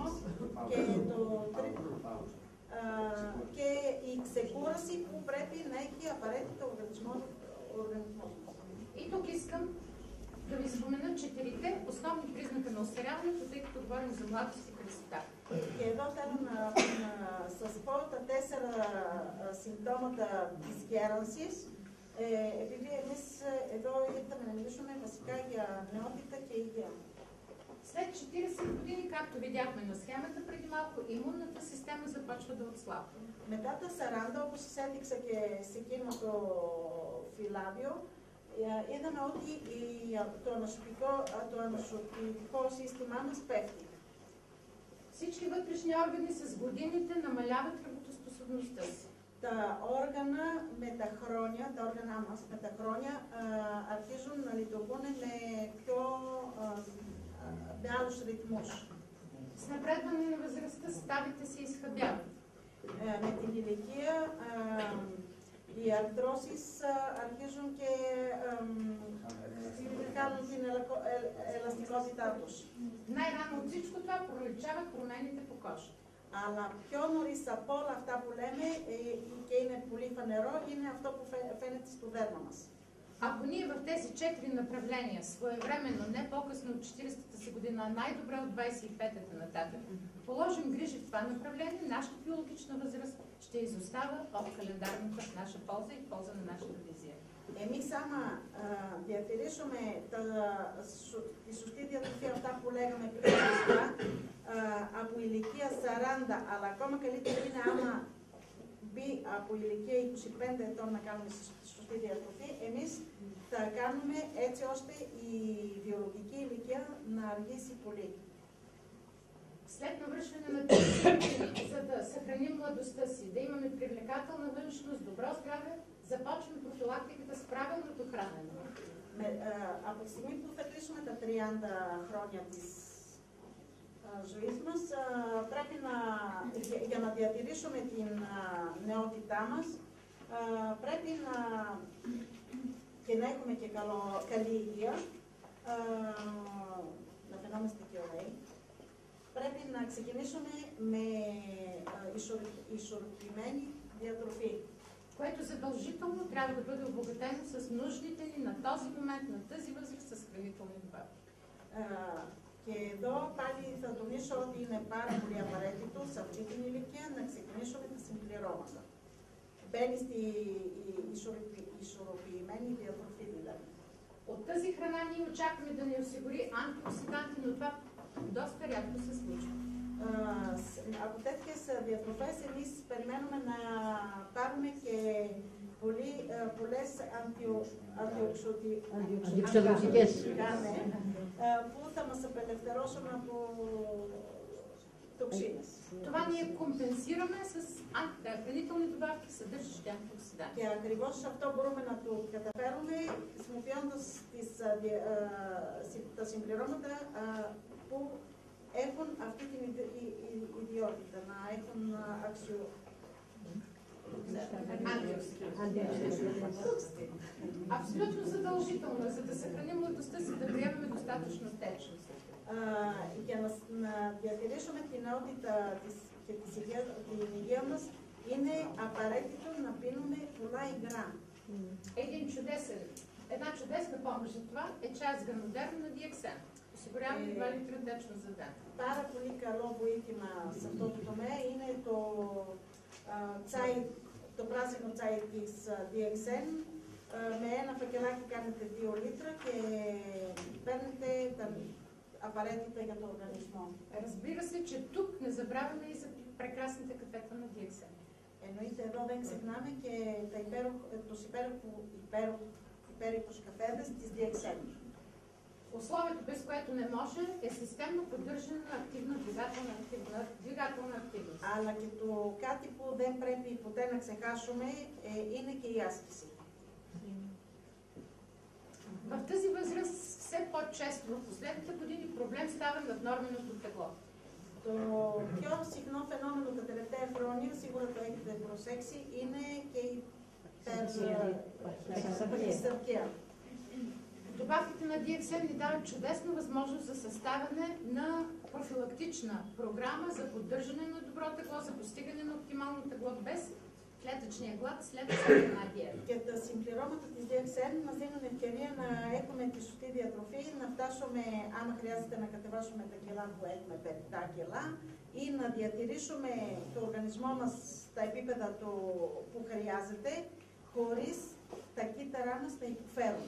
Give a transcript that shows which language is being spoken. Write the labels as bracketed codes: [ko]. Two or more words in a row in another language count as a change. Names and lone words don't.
[el] Και το τρίτο, και η ξεκούραση που πρέπει να έχει απαραίτητα ο οργανισμός μας. [bg] И тук искам да ви спомена 4-те основни признака на остаряването, тъй като говорим за младост и красота. [el] Και εδώ θέλω να σας πω τα 4 συμπτώματα της γέρανσης, επειδή εμείς εδώ ήρθαμε να μιλήσουμε βασικά για νεότητα και υγεία. [bg] След 40 години, както видяхме на схемата преди малко, имунната система започва да отслабва. [el] Μετά τα 40, όπως σας έδειξα και σε εκείνο το φυλάδιο, είδαμε ότι το ανοσοποιητικό σύστημά μας πέφτει. [bg] Всички вътрешни органи с годините намаляват работоспособността си. [el] Τα όργανα με τα χρόνια, τα όργανα μας με τα χρόνια αρχίζουν να λειτουργούν με άλλους ρυθμούς. [bg] С напредване на възрастта ставите се изхабяват. [el] Με την ηλικία οι αρθρώσεις αρχίζουν και κάνουν την ελαστικότητά τους. [bg] Най-рано от всичко това проличават промените по кожа. [el] Αλλά πιο νωρίς από όλα αυτά που λέμε και είναι πολύ фанеро, είναι αυτό που φαίνεται στο δέρμα μας. [bg] Ако ние в тези 4 направления своевременно, не по-късно от 40-та си година, а най-добре от 25-та нататък, положим грижи в това направление, нашата биологична възраст ще изостава от календарната в наша полза и в полза на нашата визия. [el] Εμείς άμα διατηρήσουμε τη σωστή διατροφή, αυτά που λέγαμε πριν από ηλικία 40, αλλά ακόμα καλύτερα είναι άμα μπει από ηλικία 25 ετών να κάνουμε σωστή διατροφή, εμείς θα κάνουμε έτσι ώστε η βιολογική ηλικία να αργήσει πολύ. [bg] След навършване на 30 години, за да съхраним младостта си, да имаме привлекателна външност, добро здраве, започваме профилактиката с правилното хранене. [el] Από τη στιγμή που θα κλείσουμε τα 30 χρόνια της ζωής μας, πρέπει για να διατηρήσουμε την νεότητά μας, πρέπει και να έχουμε και καλή υγεία, να φαινόμαστε και ωραίοι. Πρέπει να ξεκινήσουμε με ισορροπημένη διατροφή. [bg] Което задължително трябва да бъде обогатено с нуждите ни на този момент, на тази възраст, с хранителни добавки. [el] Και εδώ πάλι θα τονίσω ότι είναι πάρα πολύ απαραίτητο σε αυτή την ηλικία να ξεκινήσουμε τα συμπληρώματα. Μπαίνει στη ισορροπημένη διατροφή δηλαδή. [bg] От тази храна ние очакваме да ни осигури антиоксиданти, но това доста рядко се случва. [el] Από τέτοιες διατροφές εμείς περιμένουμε να πάρουμε και πολλές αντιοξυδοτικές που θα μας απελευθερώσουν από τοξίνες. [bg] Това ние компенсираме с хранителни добавки, съдържащи антиоксиданти. [el] Και ακριβώς αυτό μπορούμε να το καταφέρουμε χρησιμοποιώντας τα συμπληρώματα που έχουν αυτή την ιδιότητα, να έχουν [bg] Абсолютно задължително е, за да съхраним младостта си, да приемаме достатъчно течност. [el] Για να διατηρήσουμε την νεότητα και την υγεία μας, είναι απαραίτητο να πίνουμε πολλά υγρά. [bg] Една чудесна помощ за това е чай с гранодерно на диексен. Осигуряваме 2 литра течност за ден. [el] Πάρα πολύ καλό βοήθημα σε αυτό το τομέα είναι το πράσινο τσάι της DXN. Με ένα φακελάκι κάνετε 2 λίτρα και παίρνετε τα απαραίτητα για το οργανισμό. [bg] Разбира се, че тук не забравяме и за прекрасните кафета на DXN. [el] Εννοείται εδώ δεν ξεχνάμε και τους υπέροχους καφέδες της DXN. [bg] Условието, без което не може, е системно поддържане на активна двигателна активност. [el] Αλλά και το κάτι που δεν πρέπει ποτέ να ξεχάσουμε είναι και η άσκηση. [bg] В тази възраст все по-често в последните години проблем става наднорменото тегло. [el] Το πιο συχνό φαινόμενο τα τελευταία χρόνια, σίγουρα το έχετε προσέξει, είναι και η υπερσαρκία. [bg] Добавките на DXN ни дават чудесна възможност за съставяне на профилактична програма за поддържане на добро тегло, за постигане на оптимално тегло без клетъчния глад след една диета. [el] Και τα συμπληρώματα της DXN μας δίνουν ευκαιρία να έχουμε τη σωστή διατροφή, να φτάσουμε, άμα χρειάζεται, να κατεβάσουμε τα κιλά που έχουμε, 5 κιλά, ή να διατηρήσουμε το οργανισμό μας στα επίπεδα που χρειάζεται, χωρίς τα κύτταρά μας να υποφέρουν.